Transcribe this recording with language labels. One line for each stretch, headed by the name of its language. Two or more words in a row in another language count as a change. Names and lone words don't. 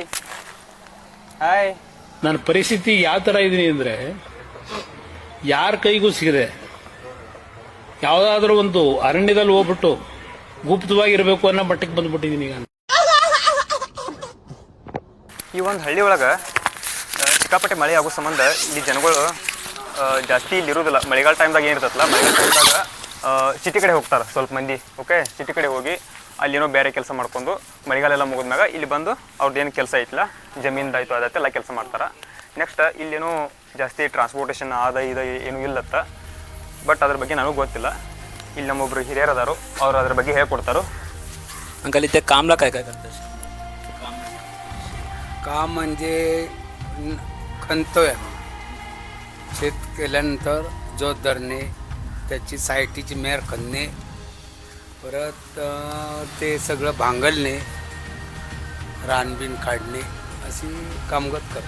Kannada: Hi. ನನ್ನ ಪರಿಸ್ಥಿತಿ ಯಾವ ಥರ ಇದ್ದೀನಿ ಅಂದರೆ, ಯಾರ ಕೈಗೂ ಸಿಗದೆ ಯಾವುದಾದ್ರೂ ಒಂದು ಅರಣ್ಯದಲ್ಲಿ ಹೋಗ್ಬಿಟ್ಟು ಗುಪ್ತವಾಗಿರಬೇಕು ಅನ್ನೋ ಮಟ್ಟಕ್ಕೆ ಬಂದ್ಬಿಟ್ಟಿದ್ದೀನಿ ಈಗ. ಈ ಒಂದು ಹಳ್ಳಿ ಒಳಗೆ ಸಿಕ್ಕಾಪಟ್ಟೆ ಮಳೆ ಆಗೋ ಸಂಬಂಧ ಇಲ್ಲಿ ಜನಗಳು ಜಾಸ್ತಿ ಇಲ್ಲಿ ಇರೋದಿಲ್ಲ. ಮಳೆಗಾಲ ಟೈಮ್ದಾಗ ಏನಿರ್ತಲ್ಲ, ಮಳೆಗಾಲ ಟೈಮ್ದಾಗ ಸಿಟಿ ಕಡೆ ಹೋಗ್ತಾರೆ ಸ್ವಲ್ಪ ಮಂದಿ. ಓಕೆ, ಸಿಟಿ ಕಡೆ ಹೋಗಿ ಅಲ್ಲೇನೋ ಬೇರೆ ಕೆಲಸ ಮಾಡ್ಕೊಂಡು ಮಳೆಗಾಲ ಎಲ್ಲ ಮುಗಿದ್ಮ್ಯಾಗ ಇಲ್ಲಿ ಬಂದು ಅವ್ರದ್ದೇನು ಕೆಲಸ ಐತಿಲ್ಲ, ಜಮೀನ್ದಾಯ್ತು ಅದತ್ತೆಲ್ಲ ಕೆಲಸ ಮಾಡ್ತಾರೆ. ನೆಕ್ಸ್ಟ್ ಇಲ್ಲೇನೋ ಜಾಸ್ತಿ ಟ್ರಾನ್ಸ್ಪೋರ್ಟೇಷನ್ ಇದು ಏನೂ ಇಲ್ಲತ್ತ. ಬಟ್ ಅದ್ರ ಬಗ್ಗೆ ನನಗೂ ಗೊತ್ತಿಲ್ಲ. ಇಲ್ಲಿ ನಮ್ಮೊಬ್ರು ಹಿರಿಯರು ಅದಾರು, ಅವ್ರು ಅದ್ರ ಬಗ್ಗೆ ಹೇಳ್ಕೊಡ್ತಾರೋ.
Marathi: अंकल इथे कामला काय काय करतात? काम म्हणजे खणतोय, शेत केल्यानंतर जोत धरणे, त्याची सायटीची मेर खणणे, परत ते सगळं भांगलणे, रानबीन काढणे, अशी कामगत करतो.